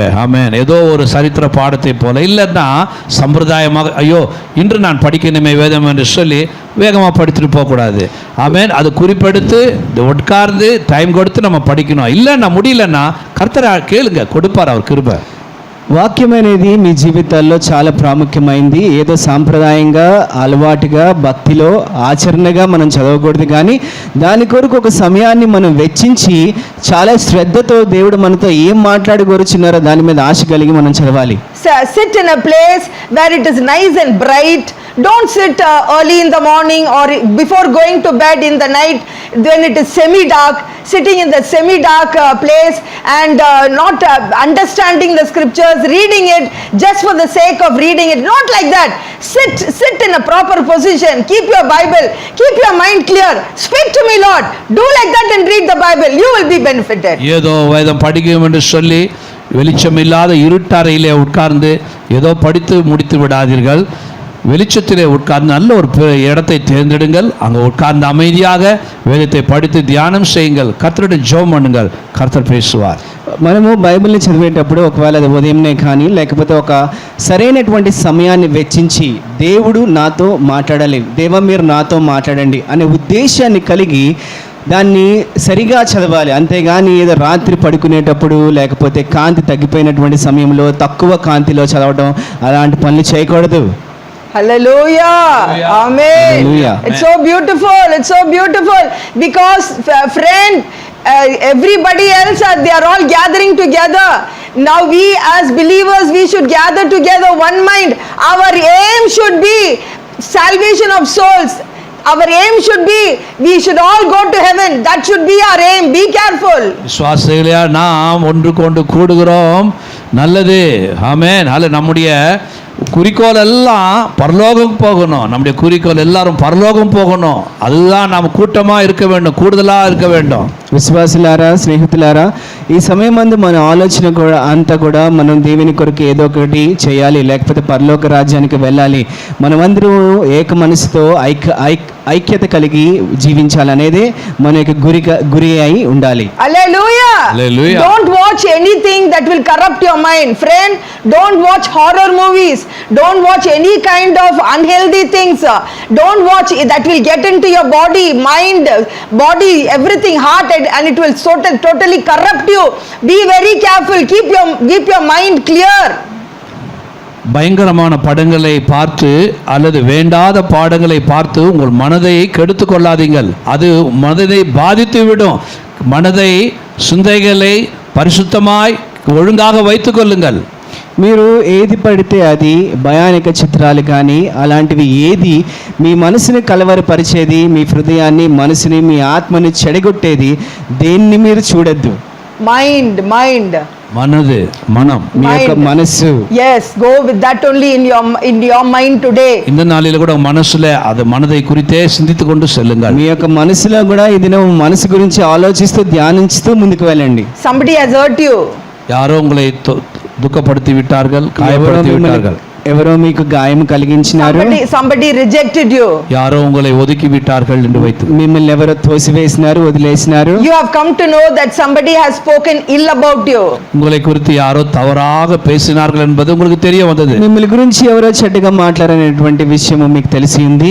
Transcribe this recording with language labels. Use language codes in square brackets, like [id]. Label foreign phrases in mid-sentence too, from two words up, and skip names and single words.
[ta] ஆமென். ஏதோ ஒரு சரித்திர பாடத்தை போல இல்லன்னா சம்பிரதாயமாக ஐயோ இன்று நான் படிக்கணுமே வேதம் என்று சொல்லி வேகமாக படித்துட்டு போகக்கூடாது. ஆமென். அது குறிப்பெடுத்து உட்கார்ந்து டைம் கொடுத்து நம்ம படிக்கணும். இல்லைன்னா முடியலன்னா கர்த்தரை கேளுங்க, கொடுப்பார் அவர் கிருபை. [te] వాక్యం అనేది మీ జీవితాల్లో చాలా ప్రాముఖ్యమైంది. ఏదో సాంప్రదాయంగా, అలవాటుగా, భక్తిలో, ఆచరణగా మనం చదవకూడదు. కానీ దాని కొరకు ఒక సమయాన్ని మనం వెచ్చించి చాలా శ్రద్ధతో దేవుడు మనతో ఏం మాట్లాడగోరుచున్నారో దాని మీద ఆశ కలిగి మనం చదవాలి. [en] Sit in a place where it is nice and bright. Don't sit early in the morning or before going to bed in the night when it is semi-dark, sitting in the semi-dark place and not understanding the scriptures, reading it just for the sake of reading it. Not like that. Sit in a proper position. Keep your Bible. Keep your mind clear. Speak to me, Lord. Do like that and read the Bible. You will be benefited. [ta] ஏதோ வேதம் படிக்கும் என்று சொல்லி வெளிச்சமில்லாத இருட்டறையிலே உட்கார்ந்து ஏதோ படித்து முடித்து விடாதீர்கள். வெளிச்சத்திலே உட்கார்ந்து நல்ல ஒரு இடத்தை தேர்ந்தெடுங்கள். அங்கே உட்கார்ந்து அமைதியாக வேதத்தை படித்து தியானம் செய்யுங்கள். கர்த்தருடைய ஜெபம் பண்ணுங்கள். கர்த்தர் பேசுவார். [te] మనము బైబిల్ని చదివేటప్పుడు ఒకవేళ అది ఉదయంనే కానీ లేకపోతే ఒక సరైనటువంటి సమయాన్ని వెచ్చించి దేవుడు నాతో మాట్లాడాలి, దేవా మీరు నాతో మాట్లాడండి అనే ఉద్దేశాన్ని కలిగి దాన్ని సరిగా చదవాలి. అంతేగాని ఏదో రాత్రి పడుకునేటప్పుడు లేకపోతే కాంతి తగ్గిపోయినటువంటి సమయంలో తక్కువ కాంతిలో చదవడం అలాంటి పనులు చేయకూడదు. [en] Hallelujah. Amen. Hallelujah. It's so beautiful. It's so beautiful because friend, everybody else they are all gathering together. Now we as believers we should gather together one mind. Our aim should be salvation of souls. Our aim should be we should all go to heaven. That should be our aim. Be careful. [ta] விசுவாசிகளா நாம் ஒன்று கொண்டு கூடுகிறோம், நல்லது. ஆமென். அல்ல நம்முடைய குறிக்கோள் எல்லாம் பரலோகம் போகணும். நம்முடைய குறிக்கோள் எல்லாரும் பரலோகம் போகணும். அதுதான் நாம் கூட்டமாக இருக்க வேண்டும், கூடுதலாக இருக்க வேண்டும். [te] విశ్వాసులారా, స్నేహితులారా, ఈ సమయం మందు మన ఆలోచన కూడా అంతా కూడా మనం దేవుని కొరకు ఏదో ఒకటి చేయాలి, లేకపోతే పరలోక రాజ్యానికి వెళ్ళాలి. మనమందరూ ఏక మనసుతో ఐక్యత కలిగి జీవించాలనేదే మన యొక్క గురి అయి ఉండాలి. [en] Hallelujah. Hallelujah. Don't watch anything that will corrupt your mind. Friend, don't watch horror movies. Don't watch any kind of unhealthy things. Don't watch that will get into your body, mind, body, everything, heart, and it will totally corrupt you. Be very careful. Keep your mind clear. [ta] பயங்கரமான படங்களை பார்த்து அல்லது வேண்டாத பாடங்களை பார்த்து உங்கள் மனதை கெடுத்து கொள்ளாதீங்கள். அது மனதை பாதித்து விடும். மனதை சிந்தைகளை பரிசுத்தமாய் ஒழுங்காக வைத்துக் கொள்ளுங்கள். [te] మీరు ఏది పడితే అది భయానక చిత్రాలు కానీ అలాంటివి ఏది మీ మనసుని కలవరపరిచేది, మీ హృదయాన్ని, మనసుని, మీ ఆత్మని చెడగొట్టేది దేన్ని మీరు చూడొద్దు. [en] Mind. [ta] மனது, மனம், [te] మీ యొక్క మనస్సు. [en] Yes, go with that only in your mind today. [ta] இந்த நாளில கூட மனசுல அது மனதை குறித்தே சிந்தித்து கொண்டு செல்லுங்கள். [te] మీ యొక్క మనసులో కూడా ఇది మనసు గురించి ఆలోచిస్తూ ధ్యానించుతూ ముందుకు వెళ్ళండి. [en] Somebody has hurt you. [ta] யாரோ உங்களை துக்கப்படுத்தி விட்டார்கள், காயப்படுத்தி விட்டார்கள். [te] ఎవరో మీకు గాయం కలిగించినారు. [en] Somebody rejected you. [ta] யாரோ உங்களை ஒதுக்கி விட்டார்கள் என்று வைத்து [te] మిమ్మల్ని ఎవరో తోసివేసినారు, వదిలేసినారు. [en] You have come to know that somebody has spoken ill about you. [ta] உங்களை குறித்து யாரோ தவறாக பேசினார்கள் என்பது உங்களுக்கு தெரிய வந்தது. [te] మిమ్మల్ని గురించి ఎవరో చెడ్డగా మాట్లాడనేటువంటి విషయం మీకు తెలిసి ఉంది.